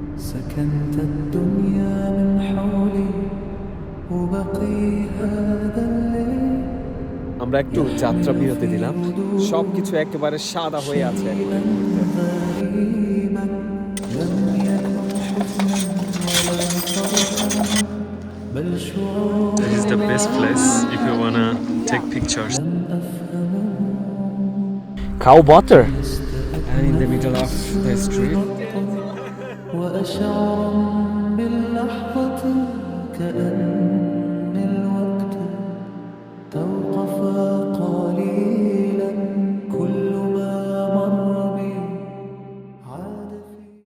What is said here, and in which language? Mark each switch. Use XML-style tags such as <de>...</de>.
<ar>سكنت الدنيا من حولي وبقي هذا الليل</ar> <bn>আমরা একটু যাত্রা বিরতি দিলাম, সবকিছু একেবারে সাদা হয়ে আছে।</bn> <ar>غريبا لم يكن حزنا ولا فرحا بل شعور</ar> <en>This is the best place if you wanna take pictures. Cow butter and in the middle of the street.</en> <ar>وأشعر باللحظة كأن الوقت توقف قليلا كل ما مر بي عاد في</ar>